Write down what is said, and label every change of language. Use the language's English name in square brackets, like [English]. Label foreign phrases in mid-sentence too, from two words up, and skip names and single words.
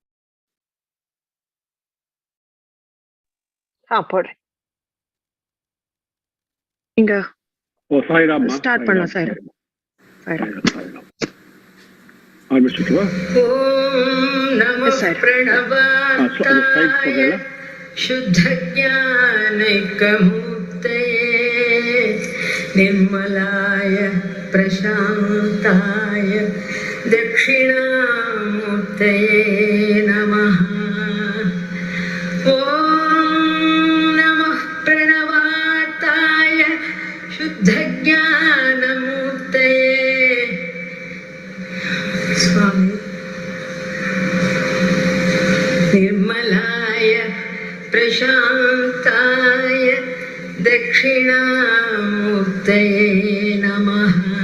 [Tamil] போடுறேன். இங்க Sai Ram. ஸ்டார்ட் பண்ணலாம், Sai Ram. ஆரம்பிச்சுட்டுவா? [Sanskrit] ॐ नमो प्रणवाय [Tamil] அந்த ஸ்லைட்ஸ் போடுறல? [Sanskrit] शुद्ध ज्ञानैकमूर्तये निर्मलाय प्रशान्ताय दक्षिणामूर्तये नमः। ॐ नमः प्रणवाताय शुद्ध ज्ञानमूर्तये स्वामी निर्मलाय प्रशान्ताय दक्षिणामूर्तये नमः।